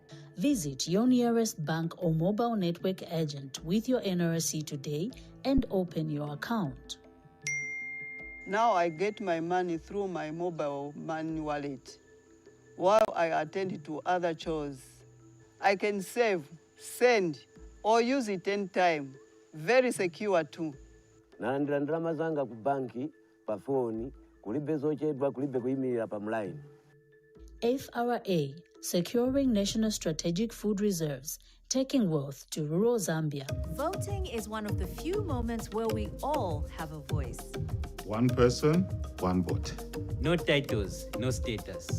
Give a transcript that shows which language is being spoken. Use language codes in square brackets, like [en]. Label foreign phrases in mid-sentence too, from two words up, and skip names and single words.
[en] Visit your nearest bank or mobile network agent with your NRC today and open your account. Now I get my money through my mobile money wallet. While I attend to other chores, I can save, send, or use it anytime. Very secure too. [ny] Nalandira ndalama zanga ku banki pa phone kulibe zochedwa kulibe kuyimirira pa mline. [en] FRA, securing national strategic food reserves, taking wealth to rural Zambia. Voting is one of the few moments where we all have a voice. One person, one vote. No titles, no status.